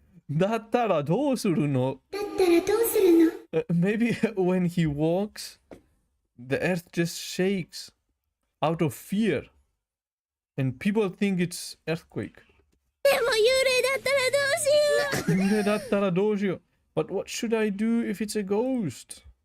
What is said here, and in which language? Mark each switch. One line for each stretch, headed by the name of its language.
Japanese: だったらどうするの?
English: Maybe when he walks, the earth just shakes out of fear. And people think it's earthquake.
Japanese: でも幽霊だったらどうしよう。
English: But what should I do if it's a ghost?